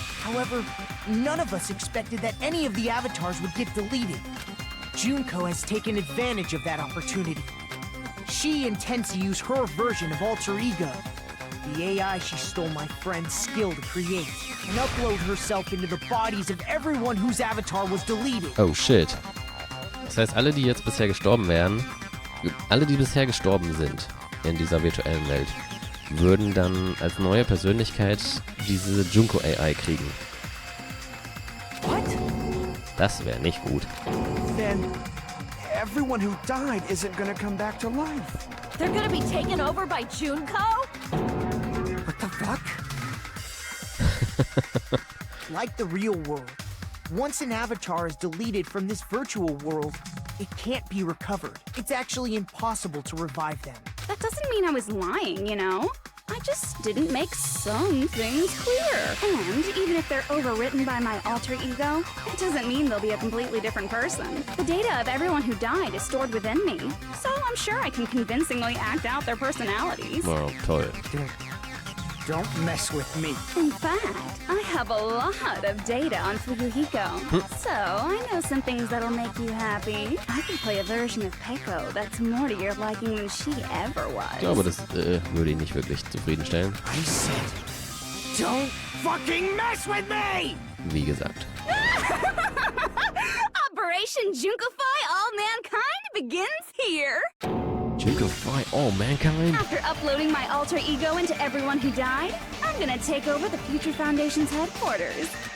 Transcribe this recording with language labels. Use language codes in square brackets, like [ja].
[en] However, none of us expected that any of the avatars would get deleted. Junko has taken advantage of that opportunity. She intends to use her version of Alter Ego, the AI she stole my friend's skill to create, and upload herself into the bodies of everyone whose avatar was deleted. Oh shit. [de] Das heißt, alle, die jetzt bisher gestorben wären, alle, die bisher gestorben sind in dieser virtuellen Welt, würden dann als neue Persönlichkeit diese Junko AI kriegen. [en] What? [de] Das wäre nicht gut. [en] Then everyone who died isn't gonna come back to life. They're gonna be taken over by Junko? What the fuck? Like the real world, once an avatar is deleted from this virtual world, it can't be recovered. It's actually impossible to revive them. That doesn't mean I was lying, you know? I just didn't make some things clear. And even if they're overwritten by my alter ego, it doesn't mean they'll be a completely different person. The data of everyone who died is stored within me, so I'm sure I can convincingly act out their personalities. [de] Wow, toll. [en] Don't mess with me. In fact, I have a lot of data on Fuyuhiko, so I know some things that'll make you happy. I can play a version of Peko that's more to your liking than she ever was. [de] Ich glaube, das würde ihn nicht wirklich zufriedenstellen. [en] I said, don't fucking mess with me! [de] Wie gesagt. [en] Operation Junkify All Mankind begins here. Junkify all mankind? After uploading my alter ego into everyone who died, I'm gonna take over the Future Foundation's headquarters.